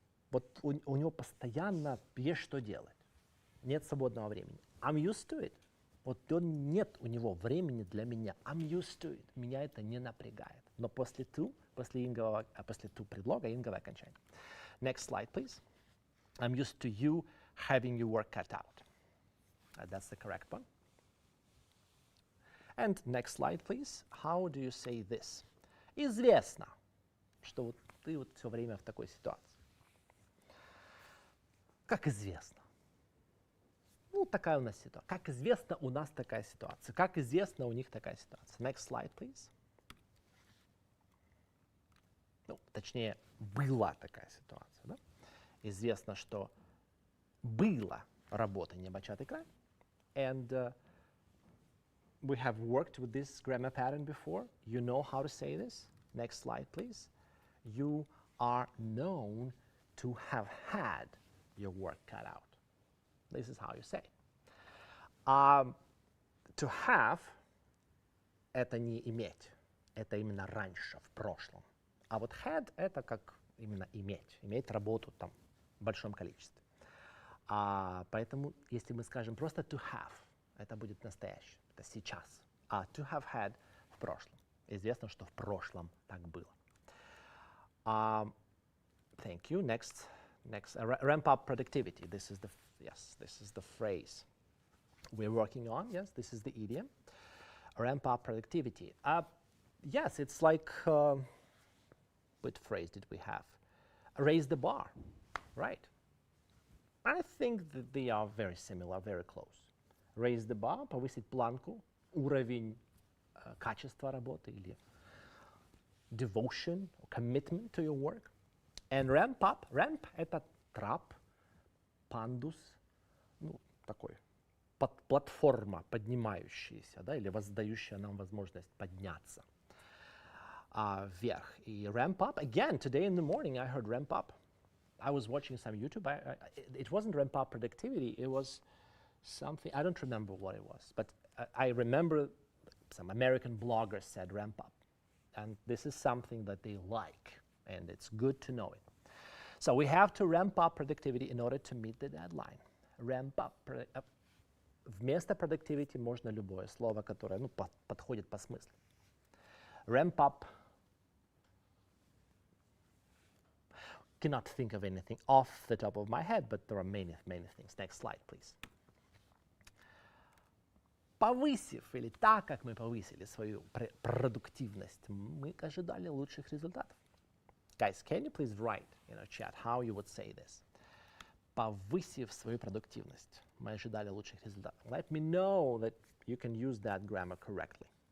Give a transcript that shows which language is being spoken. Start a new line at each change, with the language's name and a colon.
Russian: Вот у него постоянно есть что делать. Нет свободного времени.
English: I'm used to it.
Russian: Вот нет у него времени для меня.
English: I'm used to it.
Russian: Меня это не напрягает. Но после to предлога инговое окончание.
English: Next slide, please. I'm used to you having your work cut out. That's the correct one. And next slide, please. How do you say this?
Russian: Известно, что вот ты вот все время в такой ситуации. Как известно? Ну, такая у нас ситуация. Как известно, у нас такая ситуация. Как известно, у них такая ситуация.
English: Next slide, please.
Russian: Ну, точнее, была такая ситуация. Да? Известно, что была работа непочатый край.
English: And we have worked with this grammar pattern before. You know how to say this. Next slide, please. You are known to have had your work cut out. This is how you say it.
Russian: To have — это не иметь. Это именно раньше, в прошлом. А вот had — это как именно иметь. Иметь работу там в большом количестве. Поэтому, если мы скажем просто to have, это будет настоящее. Это сейчас. А to have had — в прошлом. Известно, что в прошлом так было.
English: Thank you. Next, ramp up productivity. This is the phrase. we're working on. Yes, this is the idiom. Ramp up productivity. Yes, it's like, what phrase did we have? Raise the bar, right? I think that they are very similar, very close. Raise the bar,
Russian: повысить планку, уровень качества работы или
English: devotion, commitment to your work.
Russian: And ramp up, ramp — это трап, пандус, ну, такой, платформа, поднимающаяся, да, или воздающая нам возможность подняться вверх.
English: И ramp up, again, today in the morning I heard ramp up. I was watching some YouTube. It wasn't ramp up productivity, it was something, I don't remember what it was, but I remember some American bloggers said ramp up. And this is something that they like, and it's good to know it. So we have to ramp up productivity in order to meet the deadline. Ramp up.
Russian: Вместо productivity можно любое слово, которое, ну, подходит по смыслу.
English: Ramp up. Cannot think of anything off the top of my head, but there are many, many things. Next slide, please.
Russian: Повысив, или так, как мы повысили свою продуктивность, мы ожидали лучших результатов.
English: Guys, can you please write in our chat how you would say this?
Russian: Повысив свою продуктивность, мы ожидали лучших результатов.
English: Let me know that you can use that grammar correctly.